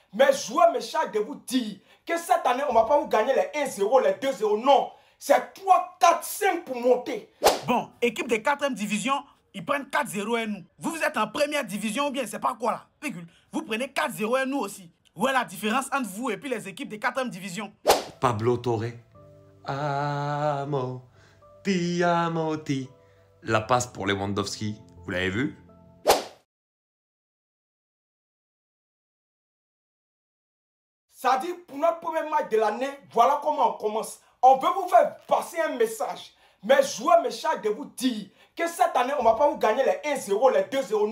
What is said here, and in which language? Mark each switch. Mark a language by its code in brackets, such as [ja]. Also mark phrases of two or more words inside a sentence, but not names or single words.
[fr] Mais joueurs me chargent de vous dire que cette année, on ne va pas vous gagner les 1-0, les 2-0. Non, c'est 3, 4, 5 pour monter. Bon, équipe de 4e division, ils prennent 4-0 et nous. Vous êtes en première division ou bien c'est pas quoi là? Vous prenez 4-0 et nous aussi. Où est la différence entre vous et puis les équipes de 4e division? [it] Pablo Torre. Amo, ti amo, ti. [fr] La passe pour Lewandowski. Vous l'avez vu? Ça dit, pour notre premier match de l'année, voilà comment on commence. On veut vous faire passer un message. Mes joueurs me chargent de vous dire que cette année, on ne va pas vous gagner les 1-0, les 2-0.